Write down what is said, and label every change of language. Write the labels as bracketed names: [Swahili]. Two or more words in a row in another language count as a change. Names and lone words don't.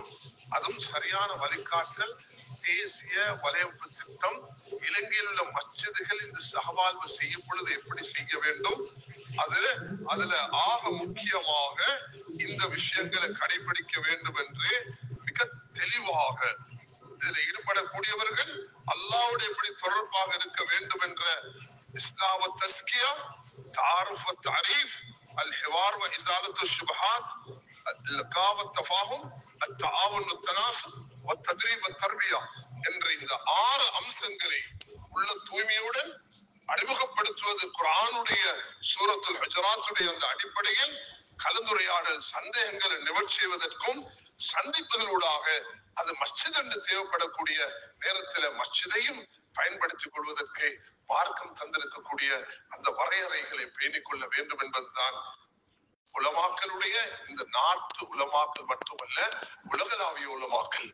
[Tamil] அதுவும் சரியான வழிகாட்டல் தேசிய வலையமைப்பு திட்டம், இலங்கையில் உள்ள மஸ்ஜிதுகள் இந்த சகவாழ்வு செய்யப்படுவது எப்படி செய்ய வேண்டும், அதுல ஆக முக்கியமாக இந்த விஷயங்களை கடைபிடிக்க வேண்டும் என்று மிக தெளிவாக இதில் ஈடுபடக்கூடியவர்கள் அல்லாஹ்வோடு எப்படி தொடர்பாக இருக்க வேண்டும் என்ற இஸ்லாம் [Arabic] تزكية، تعارف و [Tamil] தஅரீஃப், [Arabic] الحوار وإزالة الشبهات، اللقاء والتفاهم، التعاون والتناسق والتدريب والتربية [Tamil] என்ற இந்த 6 அம்சங்களை உள்ள தூய்மையுடன் அறிமுகப்படுத்துவது குர்ஆனுடைய சூரத்துல் ஹுஜராத்துடைய அந்த அடிப்படையில் கலந்துரையாடல், சந்தேகங்களை நிவர்த்தி செய்வதற்கும் சந்திப்புகளூடாக அது மஸ்ஜித் என்று தேவைப்படக்கூடிய நேரத்தில் மஸ்ஜிதையும் பயன்படுத்திக் கொள்வதற்கு மார்க்கம் தந்திருக்கக்கூடிய அந்த வரையறைகளை பேணிக் கொள்ள வேண்டும் என்பதுதான் உலமாக்களுடைய, இந்த நாட்டு உலமாக்கள் மட்டுமல்ல உலகளாவிய உலமாக்கள்.